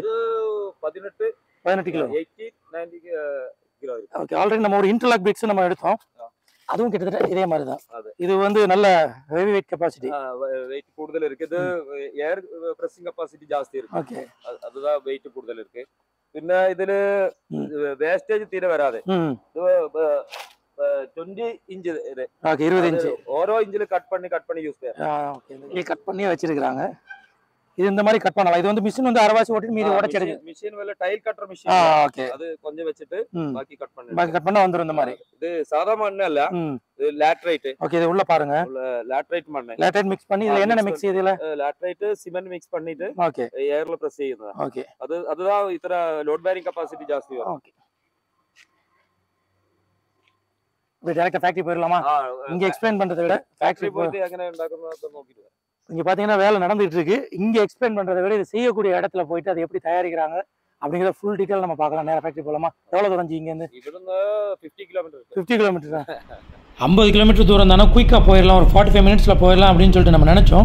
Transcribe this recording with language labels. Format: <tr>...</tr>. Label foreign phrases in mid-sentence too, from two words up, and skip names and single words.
<ta>18 கிலோ. 80-90 கிலோ இருக்கு. ஓகே. ஆல்ரெடி நம்ம ஒரு</ta> <en>interlock bricks</en> <ta>நம்ம எடுத்தோம். அதுவும் கிட்டத்தட்ட இதே மாதிரி தான். இது வந்து நல்ல</ta> <en>heavy weight capacity.</en> <ta>வெயிட் കൂടുതൽ இருக்கு. இது</ta> <en>air pressing capacity</en> <ta>ஜாஸ்தி இருக்கு. ஓகே. அதுதான் வெயிட் കൂടുതൽ இருக்கு.</ta> <ml>പിന്നെ ഇതില് വേസ്റ്റേജ് തീരെ വരാതെ</ml> <ta>20 இன்ச் இது. ஓகே. 20 இன்ச். ஓரோ இன்ச்ல கட் பண்ணி யூஸ் பண்ணலாம். ஓகே. இங்க கட் பண்ணி வச்சிருக்காங்க. இது இந்த மாதிரி கட் பண்ணலாம். இது வந்து மிஷின் வந்து அரைவாசி ஓட்டி மீதி உடைச்சு எடுக்கு. மிஷின் வேல டைல் கட்டற மிஷின். ஓகே. அது கொஞ்சம் வச்சிட்டு பாக்கி கட் பண்ண வந்துரும் இந்த மாதிரி. இது சாதா மண்ணு இல்ல, இது லேட்டரைட். ஓகே. இது உள்ள பாருங்க. லேட்டரைட் மண்ணு. லேட்டரைட் மிக்ஸ் பண்ணி இதுல என்னென்ன மிக்ஸ் இதுல? லேட்டரைட் சிமெண்ட் மிக்ஸ் பண்ணிட்டு ஓகே ஏர்ல பிரஸ் ചെയ്യുന്നത്. ஓகே. அதுதான் இത്ര</ta> <en>load bearing capacity</en> <ta>ஜாஸ்தி வரும். ஓகே. இப்போ டைரக்டா ஃபேக்டரி போயிரலாமா? இங்க எக்ஸ்பிளைன் பண்றதை விட ஃபேக்டரி</ta> <ml>போய் எങ്ങനെ ഉണ്ടാക്കുന്നത് നോക്കിட்டு வா.</ml> <ta>இங்க பாத்தீங்கன்னா வேலை நடந்துட்டு இருக்கு. இங்க எக்ஸ்பிளைன் பண்றதை விட இது செய்யக்கூடிய இடத்துல போயிட்டு அதை எப்படி தயாரிக்கிறாங்க அப்படிங்கிற ஃபுல் டீடைல் நம்ம பார்க்கலாம். நேரா ஃபேக்டரி போலாமா? எவ்வளவு தூரம் இங்க இருந்து? இவிடுங்க 50 கிலோமீட்டர். 50 கிலோமீட்டர். 50 கிலோமீட்டர் தூரம் தானே, குயிக்கா போயிடலாம், ஒரு 45 மினிட்ஸ்ல போயிடலாம் அப்படின்னு சொல்லிட்டு நம்ம நினைச்சோம்.</ta>